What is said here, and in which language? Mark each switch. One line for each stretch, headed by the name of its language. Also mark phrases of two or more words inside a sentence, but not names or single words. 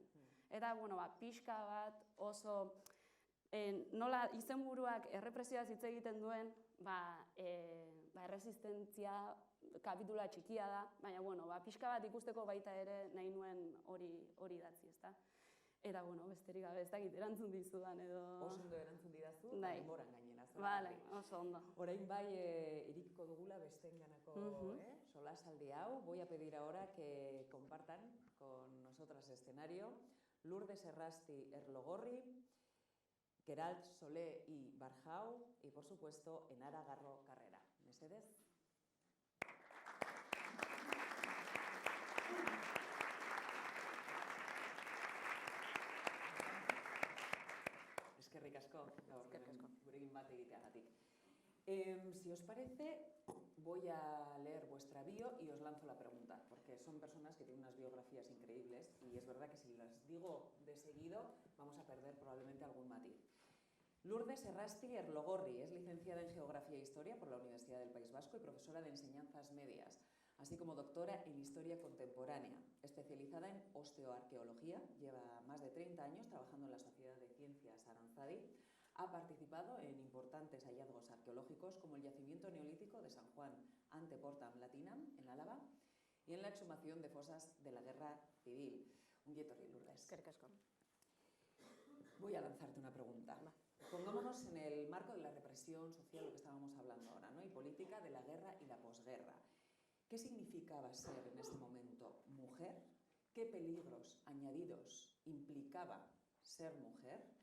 Basque: Eta, pixka bat oso nola izenburuak errepresioaz hitz egiten duen, erresistentzia kapitula txikia da, baina pixka bat ikusteko baita ere nahi nuen hori datzi, ezta? Eta, besterik gabe ez dakit erantzun dizudan edo... Oso ondo erantzun didazu, denboran gainera. Bale, oso ondo. Orain irikiko dugula besteenganako solasaldi hau.
Spanish: Voy a pedir ahora que compartan con nosotras escenario Lourdes Errasti Erlogorri, Keral Solé y Barjau, y por supuesto Enara Garro Carrera. ¿Mesedez?
Basque: Eskerrik asko, gurekin bat egiteagatik.
Spanish: Si os parece, voy a leer vuestra bio y os lanzo la pregunta, porque son personas que tienen unas biografías increíbles y es verdad que si las digo de seguido vamos a perder probablemente algún matiz. Lourdes Errasti Erlogorri es licenciada en Geografía e Historia por la Universidad del País Vasco y profesora de Enseñanzas Medias, así como doctora en Historia Contemporánea, especializada en osteoarqueología. Lleva más de 30 años trabajando en la Sociedad de Ciencias Aranzadi Ha participado en importantes hallazgos arqueológicos como el yacimiento neolítico de San Juan ante Portam Latinam, en Álava, y en la exhumación de fosas de la Guerra Civil.
Basque: Ongi etorri, Lourdes. Eskerrik asko.
Spanish: Voy a lanzarte una pregunta. Pongámonos en el marco de la represión social, lo que estábamos hablando ahora, ¿no? Y política de la guerra y la posguerra. ¿Qué significaba ser en este momento mujer? ¿Qué peligros añadidos implicaba ser mujer?